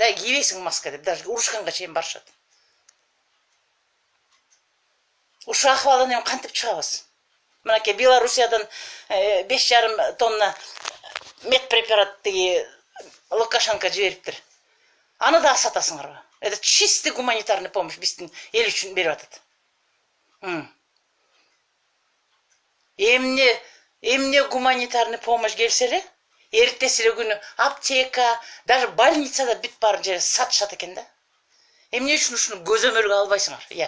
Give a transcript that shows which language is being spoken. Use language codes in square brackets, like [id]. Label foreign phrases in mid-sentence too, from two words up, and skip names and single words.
[ky] Кийбейсиң маска деп, даже урушканга чейин барышат. Ушул акыбалдан эми кантип чыгабыз? Мынакей Белоруссиядан 5,5 тонна медпрепарат Лукашенко жибериптир. Аны да сатасыңарбы? [ru] Это чистый гуманитарный помощь [ky] биздин эл үчүн берип атат. Эмне [ru] гуманитарный помощь [ky] келсе эле, эртеси эле күнү аптека, даже больницада бүт бар жери сатышат экен да. Эмне үчүн ушуну көзөмөлгө албайсыңар?